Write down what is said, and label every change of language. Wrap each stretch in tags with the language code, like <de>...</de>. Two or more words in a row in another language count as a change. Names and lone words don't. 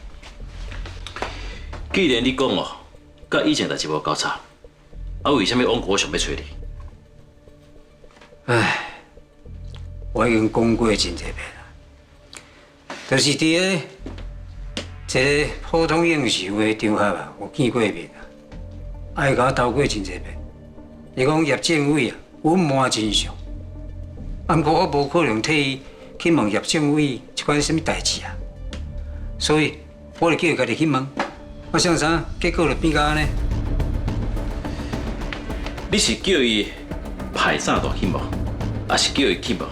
<nan>既然你讲哦，甲以前代志无交叉，啊，为什么王国雄要找你？唉，我已经讲过真侪遍了，就是伫个一个普通应酬的场合啊，有见过面啊，啊，伊甲我斗过真侪遍。伊讲叶政委啊，隐瞒真相，啊，不过我无可能替伊去问叶政委这款什么代志啊，所以我就叫伊家己去问。我想啥，结果就变甲安尼。你是叫伊派炸弹去问，还是叫伊去问？</nan>